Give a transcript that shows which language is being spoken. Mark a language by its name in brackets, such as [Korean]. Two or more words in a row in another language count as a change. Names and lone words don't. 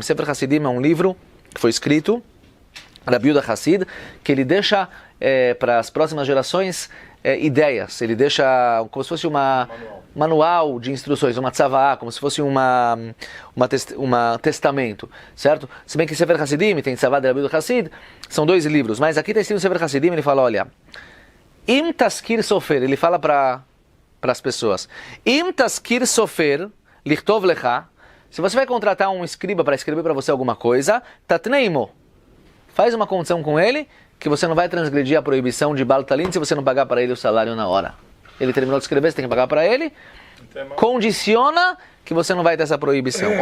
[Portuguese] Sefer Hasidim é um livro que foi escrito, Rabi Yehuda Hassid, que ele deixa para as próximas gerações ideias, ele deixa como se fosse um manual de instruções, uma tzava'á, como se fosse uma testamento, certo? Se bem que Sefer Hasidim tem Tzava'á de Rabi Hassid, são 2 livros, mas aqui está escrito no Sefer Hasidim, ele fala, olha, [Hebrew] אם תשכיר סופר, [Portuguese] ele fala para as pessoas, [Hebrew] אם תשכיר סופר לכתוב לך, [Portuguese] se você vai contratar um escriba para escrever para você alguma coisa, tatneimo, faz uma condição com ele, que você não vai transgredir a proibição de [Hebrew] בל תלין [Portuguese] se você não pagar para ele o salário na hora. Ele terminou de escrever, você tem que pagar para ele, condiciona que você não vai ter essa proibição.